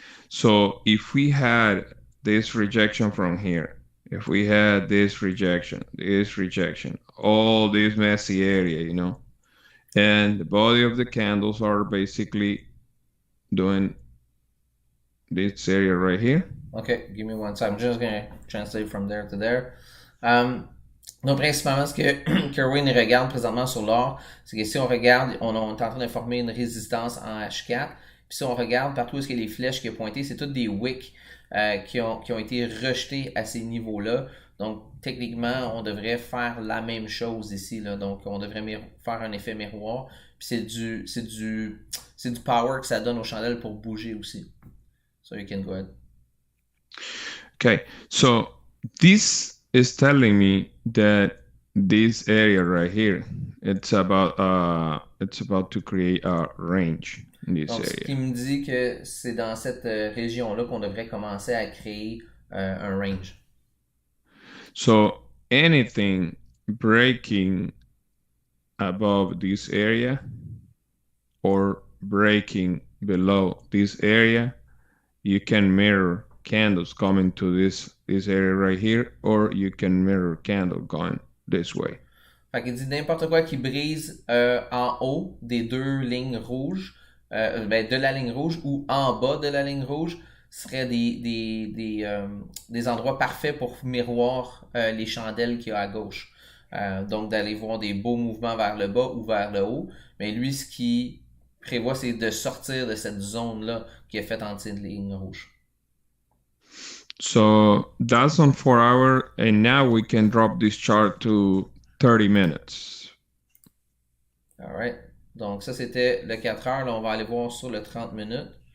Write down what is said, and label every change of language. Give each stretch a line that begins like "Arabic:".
English: So if we had this rejection from here, if we had this rejection, all this messy area, and the body of the candles are basically doing this area right here. Okay, give me one second. I'm just gonna translate from there to there.
French: Donc, principalement, ce que Kerwin regarde présentement sur l'or, c'est que si on regarde, on est en train de former une résistance en H4. Puis si on regarde partout où est-ce que les flèches qui ont pointé, c'est toutes des wicks qui ont été rejetés à ces niveaux-là. Donc, techniquement, on devrait faire la même chose ici, là. Donc, on devrait faire un effet miroir. Puis c'est du power que ça donne aux chandelles pour bouger aussi.
English: So you can go ahead. Okay, so this is telling me that this area right here, it's about to create a range in this
French: Donc, ce
English: area.
French: qui me dit que c'est dans cette région-là qu'on devrait commencer à créer un range.
English: So anything breaking above this area or breaking below this area, you can mirror candles coming to this area right here, or you can mirror candle going this way.
French: Fait qu'il dit n'importe quoi qui brise en haut des deux lignes rouges, de la ligne rouge ou en bas de la ligne rouge, serait des endroits parfaits pour miroir les chandelles qu'il y a à gauche. Donc d'aller voir des beaux mouvements vers le bas ou vers le haut. Mais lui, ce qu'il prévoit, c'est de sortir de cette zone-là qui est faite en dessous de lignes rouges.
English: So that's on 4 hour, and now we can drop this chart to 30 minutes. Alright.
French: Donc ça, c'était le 4 heures. Là, on va aller voir sur le 30 minutes.